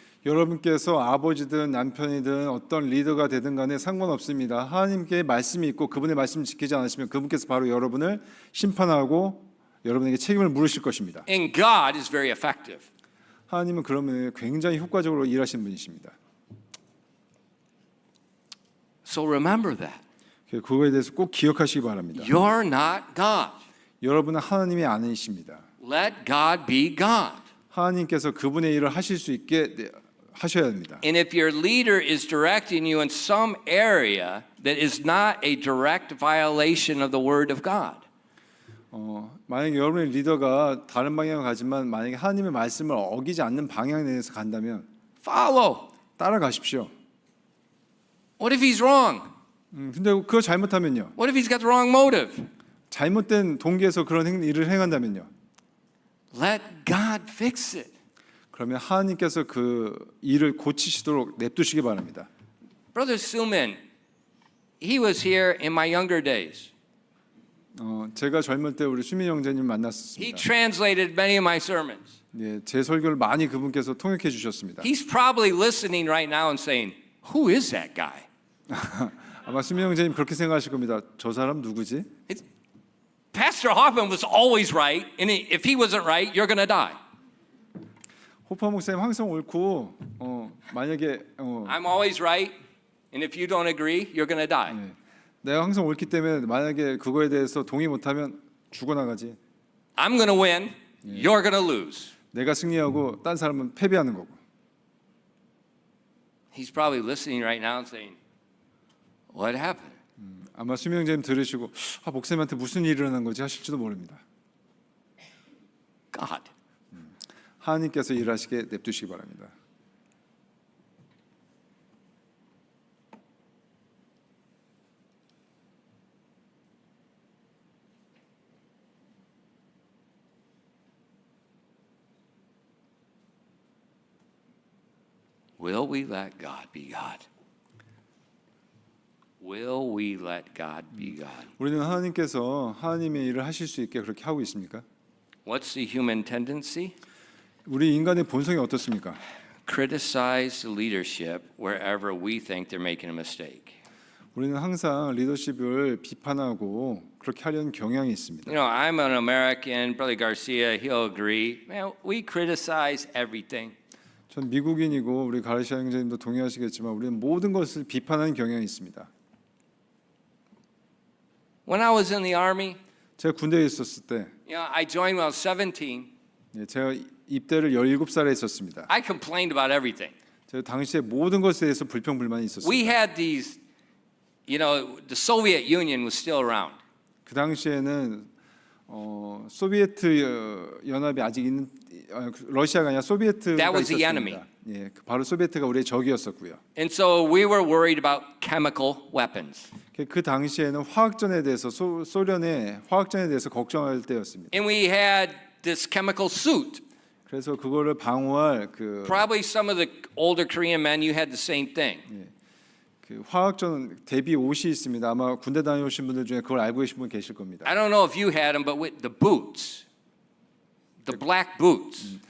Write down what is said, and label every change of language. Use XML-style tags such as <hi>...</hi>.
<ko>여러분께서 아버지든 남편이든 어떤 리더가 되든 간에 상관없습니다. 하나님께 말씀이 있고 그분의 말씀을 지키지 않으시면 그분께서 바로 여러분을 심판하고 여러분에게 책임을 물으실 것입니다.</ko> <en>And God is very effective.</en> <ko>하나님은 그러면 굉장히 효과적으로 일하시는 분이십니다.</ko> <en>So remember that.</en> <ko>그거에 대해서 꼭 기억하시기 바랍니다.</ko> <en>You're not God.</en> <ko>여러분은 하나님이 아니십니다.</ko> <en>Let God be God.</en> <ko>하나님께서 그분의 일을 하실 수 있게 하셔야 합니다.</ko> <en>And if your leader is directing you in some area that is not a direct violation of the word of God,</en> <ko>만약에 여러분의 리더가 다른 방향을 가지만 만약에 하나님의 말씀을 어기지 않는 방향 내에서 간다면</ko> <en>follow.</en> <ko>따라가십시오.</ko> <en>What if he's wrong?</en> <ko>근데 그거 잘못하면요.</ko> <en>What if he's got the wrong motive?</en> <ko>잘못된 동기에서 그런 일을 행한다면요.</ko> <en>Let God fix it.</en> <ko>그러면 하나님께서 그 일을 고치시도록 냅두시기 바랍니다.</ko> <en>Brother Suman, he was here in my younger days.</en> <ko>제가 젊을 때 우리 수민 형제님</ko> <en>He</en> <ko>만났었습니다.</ko> <en>translated many of my sermons.</en> <ko>네, 제 설교를 많이 그분께서 통역해 주셨습니다.</ko> <en>He's probably listening right now and saying, "Who is that guy?"</en> <ko>아마 수민 형제님 그렇게 생각하실 겁니다. 저 사람 누구지?</ko> <en>Pastor Hoffman was always right, and if he wasn't right, you're going to die.</en> <ko>호파 목사님 항상 옳고 만약에</ko> <en>I'm always right, and if you don't agree, you're going to die.</en> <ko>내가 항상 옳기 때문에 만약에 그거에 대해서 동의 못하면 죽어나가지.</ko> <en>I'm going to win, you're going to lose.</en> <ko>내가 승리하고 딴 사람은 패배하는 거고.</ko> <en>He's probably listening right now and saying, "What happened?"</en> <ko>아마 수민 형제님 들으시고 목사님한테 무슨 일이 일어난 거지 하실지도 모릅니다.</ko> <en>God.</en> <ko>하나님께서 일하시게 냅두시기 바랍니다.</ko> <en>Will we let God be God? Will we let God be God?</en> <ko>우리는 하나님께서 하나님의 일을 하실 수 있게 그렇게 하고 있습니까?</ko> <en>What's the human tendency?</en> <ko>우리 인간의 본성이 어떻습니까?</ko> <en>Criticize the leadership wherever we think they're making a mistake.</en> <ko>우리는 항상 리더십을 비판하고 그렇게 하려는 경향이 있습니다.</ko> <en>You know, I'm an American, Brother Garcia, he'll agree. Man, we criticize everything.</en> <ko>전 미국인이고 우리 가르시아 형제님도 동의하시겠지만 우리는 모든 것을 비판하는 경향이 있습니다.</ko> <en>When I was in the army,</en> <ko>제가 군대에 있었을 때</ko> <en>I joined when I was 17.</en> <ko>제가 입대를 17살에 했었습니다.</ko> <en>I complained about everything.</en> <ko>제가 당시에 모든 것에 대해서 불평불만이 있었습니다.</ko> <en>We had these, the Soviet Union was still around.</en> <ko>그 당시에는 소비에트 연합이 아직 있는 러시아가 아니라 소비에트가</ko> <en>That was the</en> <ko>있었습니다. 예, 바로 소비에트가 우리의 적이었었고요.</ko> <en>And so we were worried about chemical weapons.</en> <ko>그 당시에는 화학전에 대해서 소련의 화학전에 대해서 걱정할 때였습니다.</ko> <en>And we had this chemical suit.</en> <ko>그래서 그거를 방어할</ko> <en>Probably some of the older Korean men, you had the same thing.</en> <ko>그 화학전 대비 옷이 있습니다. 아마 군대 다녀오신 분들 중에 그걸 알고 계신 분 계실 겁니다.</ko> <en>I don't know if you had them, but with the boots, the black boots.</en>